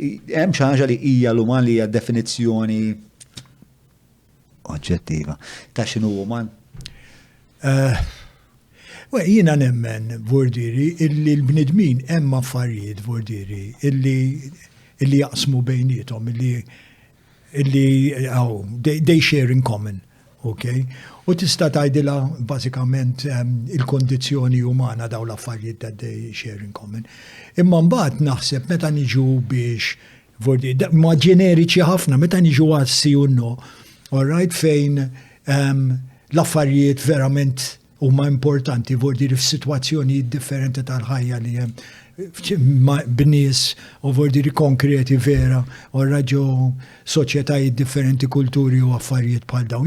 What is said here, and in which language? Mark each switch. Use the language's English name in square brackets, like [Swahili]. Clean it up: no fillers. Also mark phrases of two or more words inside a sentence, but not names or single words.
[Maltese] Hemm xi ħaġa li hija l-uman li hija definizzjoni oġġettiva ta' x'inhu uman? Jiena nemmen, vordiri, illi l-bnidmin hemm affarijiet, vordiri, illi jaqsmu bejnietom, [English] they share in common, okay? [Maltese] U tista' tgħidilha bażikament il-kondizzjoni umana daw l-affarijiet [English] that they share in common. [Maltese] Imma mbagħad naħseb meta niġu biex ma ġeneriċi ħafna, meta niġu għassi u no, [English] all right, [Maltese] fejn l-affarijiet verament huma importanti vordiri f'sitwazzjoni differenti tal-ħajja li hemm b'nies u vordiri konkreti vera u raġu soċjetajiet differenti, kulturi u affarijiet bħal dawn.